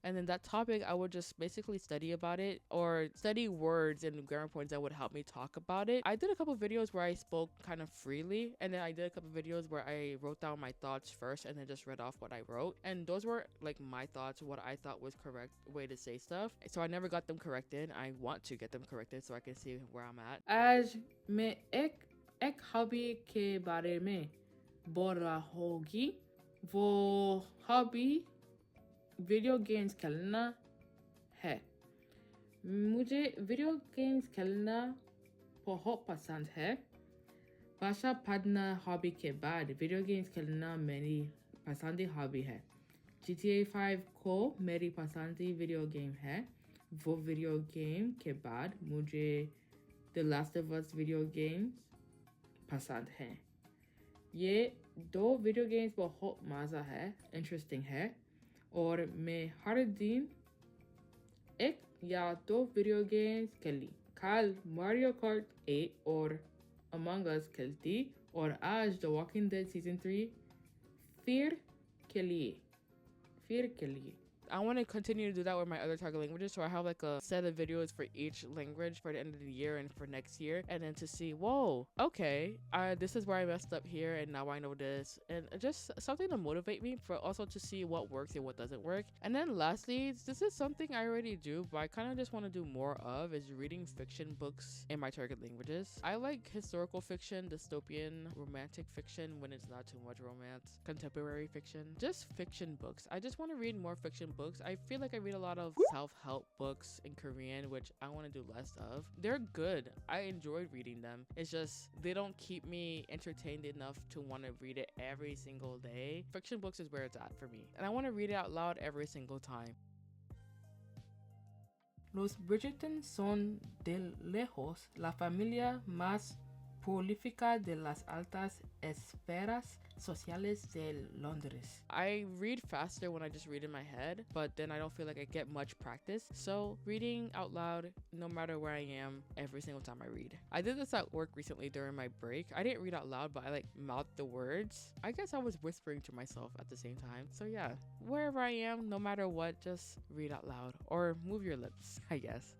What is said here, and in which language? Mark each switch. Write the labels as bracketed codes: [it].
[en] And then that topic, I would just basically study about it or study words and grammar points that would help me talk about it. I did a couple videos where I spoke kind of freely, and then I did a couple videos where I wrote down my thoughts first and then just read off what I wrote. And those were like my thoughts, what I thought was correct way to say stuff. So I never got them corrected. I want to get them corrected so I can see where I'm at. [hi] आज मैं एक hobby के बारे में बोल रहा होगी वो हॉबी वीडियो गेम्स खेलना है। मुझे वीडियो गेम्स खेलना बहुत पसंद है। भाषा पढ़ना हॉबी के बाद वीडियो गेम्स खेलना मेरी पसंदीदा हॉबी है। GTA 5 को मेरी पसंदीदा वीडियो गेम है। वो वीडियो गेम के बाद मुझे The Last of Us video game पसंद है। ये दो वीडियो गेम्स बहुत मज़ा है, इंटरेस्टिंग है, और मैं हर दिन एक या दो वीडियो गेम्स खेली। कल मारियो कार्ट 8 और Among Us खेलती, और आज The Walking Dead Season 3 फिर खेलिए। [en] I want to continue to do that with my other target languages, so I have like a set of videos for each language for the end of the year and for next year, and then to see, whoa, okay, this is where I messed up here, and now I know this, and just something to motivate me, for also to see what works and what doesn't work. And then lastly, this is something I already do, but I kind of just want to do more of, is reading fiction books in my target languages. I like historical fiction, dystopian, romantic fiction when it's not too much romance, contemporary fiction, just fiction books. I just want to read more fiction books. I feel like I read a lot of self-help books in Korean, which I want to do less of. They're good. I enjoyed reading them. It's just they don't keep me entertained enough to want to read it every single day. Fiction books is where it's at for me, and I want to read it out loud every single time. [es] Los Bridgerton son de lejos la familia más prolífica de las altas esferas sociales de Londres. [en] I read faster when I just read in my head, but then I don't feel like I get much practice. So reading out loud, no matter where I am, every single time I read. I did this at work recently during my break. I didn't read out loud, but I like mouthed the words. I guess I was whispering to myself at the same time. So yeah, wherever I am, no matter what, just read out loud or move your lips, I guess.